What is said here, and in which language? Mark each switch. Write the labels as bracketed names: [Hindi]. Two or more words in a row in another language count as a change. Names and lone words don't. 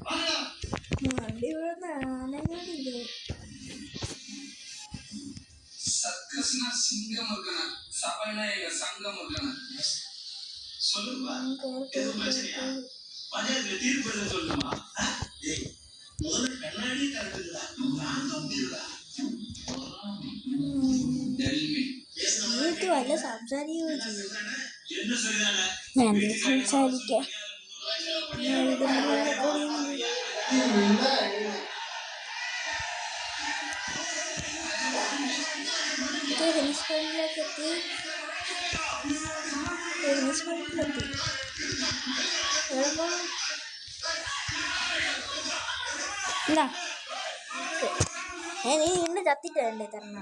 [Malayalam] വണ്ടി ഇവിടെ [Tamil] சர்க்கஸ்னா சிங்கம் இருக்கணும், சபைனா எங்க சங்கம் இருக்கணும். சொல்லுப்பா, எதுவும் பிரச்சனையா? பஞ்சாயத்துல தீர்ப்பு எழுத சொல்லணுமா? ஏய், முதல்ல கண்ணாடி கரெக்டுங்களா? வாங்க முடியுதா? [Malayalam] വീട്ടിൽ വല്ല സംസാരിക്കുകയോ ചെയ്യും. [Tamil] என்ன சரிதானே? [Malayalam] ഞാൻ സംസാരിക്കാം. ടെന്നീസ് കോർട്ടിലെത്തി. എന്താ നീ ഇന്ന് ചത്തിട്ട് വേണ്ടേ തരണം?